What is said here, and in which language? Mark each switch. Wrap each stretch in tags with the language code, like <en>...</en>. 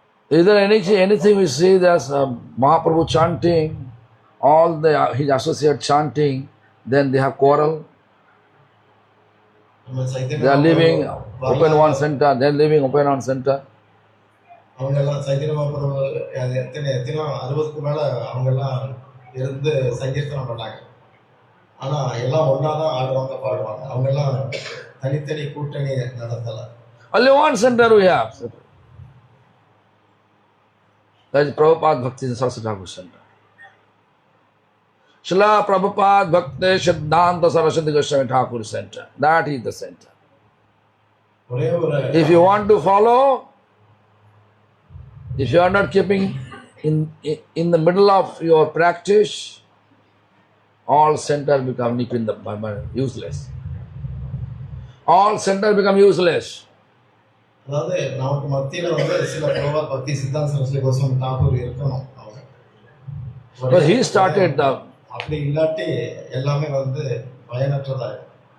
<en>Is there anything we see there's Mahaprabhu chanting, all his associates chanting, then they have quarrel? They are living open one center, they are living open one center.</en> <ta>அவங்க எல்லாம் சைத்தன்ய மகாபிரபு எத்தனை 60க்கு மேல அவங்க எல்லாம் இருந்து சங்கீர்த்தனம் பண்ணாங்க. ஆனா எல்லாம் ஒன்னாதான் ஆடுவாங்க, பாடுவாங்க. அவங்க எல்லாம் தனித்தனி கூட்டணி நடத்தல.</ta> <en>Only one center we have. That is Prabhupada Bhakti Saraswati Thakur Center. Srila Prabhupada Bhakti Siddhanta Saraswati Goswami Thakur Center. That is the center. If you want to follow, if you are not keeping in the middle of your practice, all centers become useless. All centers become useless.</en> <ta>அதாவது நமக்கு மத்தியில வந்து சில பிரபுபாத் பக்தி சித்தாந்த சரஸ்வதி கோஸ்வாமி தாக்கூர் இருக்கணும்.</ta> <en>But he started</en> <ta>அப்படி இல்லாட்டி எல்லாமே வந்து பயனற்றதாயிடும்.</ta>